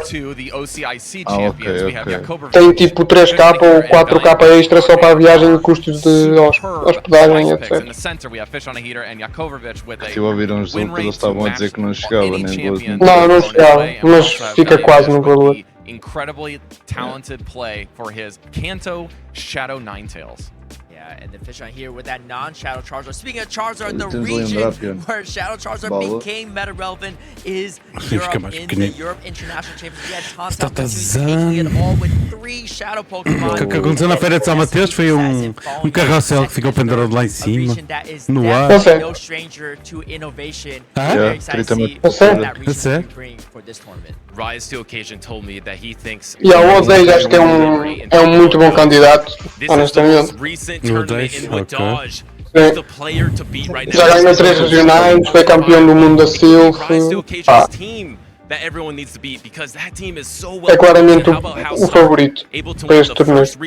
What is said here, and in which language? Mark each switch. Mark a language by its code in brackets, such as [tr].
[pt] Ok. Tem tipo 3k ou 4k extra só para a viagem e custos de hospedagem, etc. Estive a ouvir uns Lucas, eles estavam a dizer que não chegava nem duas. Não chegava, mas fica quase no valor. [en] Incredibly talented play for his Kanto Shadow Ninetales. And the fish on here with that non-Shadow Charizard. Speaking of Charizard, the region where Shadow Charizard became meta relevant is Europe. In the Europe International Championships, we had Tom taking it all with 3 Shadow Pokemon. [pt] O que aconteceu na feira de São Mateus foi carrossel que ficou pendurado lá em cima, no ar. [en] No stranger to innovation. [pt] É sério? [en] Rise to Occasion told me that he thinks. [pt] E a O10 acho que é um muito bom candidato, honestamente. Já ganhou 3 regionais, foi campeão do mundo da Silph. É claramente o favorito para este torneio.